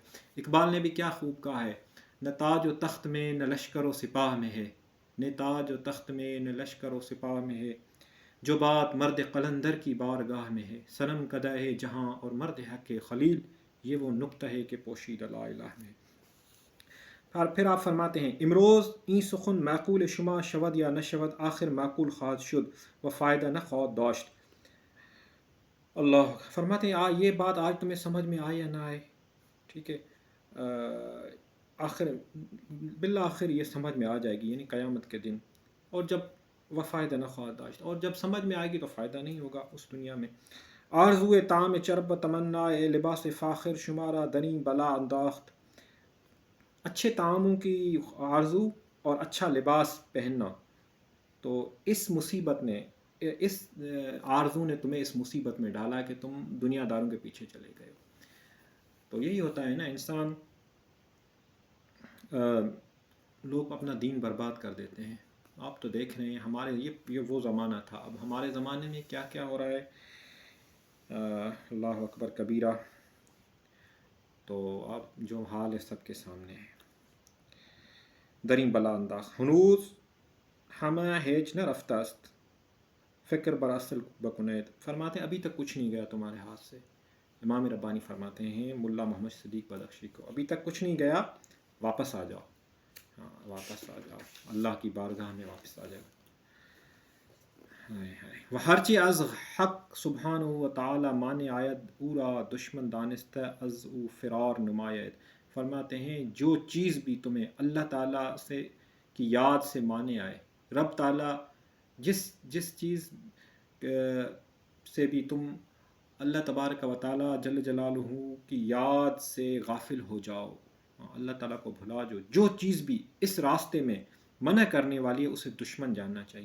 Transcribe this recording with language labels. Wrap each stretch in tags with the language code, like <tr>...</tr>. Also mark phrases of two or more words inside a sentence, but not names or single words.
<ur>اقبال نے بھی کیا خوب کہا ہے، نہ تاج و تخت میں نہ لشکر و سپاہ میں ہے، نہ تاج و تخت میں نہ لشکر و سپاہ میں ہے، جو بات مرد قلندر کی بارگاہ میں ہے، صنم کدہ جہاں اور مرد حق خلیل، یہ وہ نقطہ ہے کہ پوشیدہ</ur> <ar>لا الہ</ar> <ur>میں۔ اور پھر آپ فرماتے ہیں</ur> <fa>امروز این سخن معقول شما شود یا نہ شود آخر معقول خواہد شد و فائدہ نہ خواہد داشت.</fa> <ur>اللہ فرماتے ہیں یہ بات آج تمہیں سمجھ میں آئے یا نہ آئے، ٹھیک ہے، آخر بالآخر یہ سمجھ میں آ جائے گی، یعنی قیامت کے دن، اور جب وہ</ur> <fa>فائدہ نہ خواہد داشت،</fa> <ur>اور جب سمجھ میں آئے گی تو فائدہ نہیں ہوگا اس دنیا میں.</ur> <fa>آرزو طعام چرب تمنا لباس فاخر شمارہ دنی بلا انداخت.</fa> <ur>اچھے طعاموں کی آرزو اور اچھا لباس پہننا، تو اس مصیبت نے، اس آرزو نے تمہیں اس مصیبت میں ڈالا کہ تم دنیا داروں کے پیچھے چلے گئے. تو یہی ہوتا ہے نا، انسان لوگ اپنا دین برباد کر دیتے ہیں. آپ تو دیکھ رہے ہیں ہمارے یہ وہ زمانہ تھا، اب ہمارے زمانے میں کیا کیا ہو رہا ہے،</ur> <ar>اللہ اکبر کبیرہ.</ar> <ur>تو اب جو حال ہے سب کے سامنے ہے.</ur> <fa>درین بلا انداز ہنوز ہمہ ہیج نہ رفتہ است فکر براصل بکنید.</fa> <ur>فرماتے ہیں ابھی تک کچھ نہیں گیا تمہارے ہاتھ سے. امام ربانی فرماتے ہیں ملا محمد صدیق بدخشی کو، ابھی تک کچھ نہیں گیا، واپس آ جاؤ، ہاں واپس آ جاؤ، اللہ کی بارگاہ میں واپس آ جاؤ.</ur> <fa>و ہرچی از</fa> <ar>حق سبحانہ و تعالی</ar> <fa>مانے آید اورا دشمن دانستہ از او فرار نماید.</fa> <ur>فرماتے ہیں جو چیز بھی تمہیں اللہ تعالیٰ سے کی یاد سے مانے آئے، رب تعالیٰ جس چیز سے بھی تم</ur> <ar>اللہ تبارک و تعالیٰ جل جلالہ</ar> <ur>کی یاد سے غافل ہو جاؤ، اللہ تعالیٰ کو بھلا جو چیز بھی اس راستے میں منع کرنے والی ہے اسے دشمن جاننا چاہیے.</ur>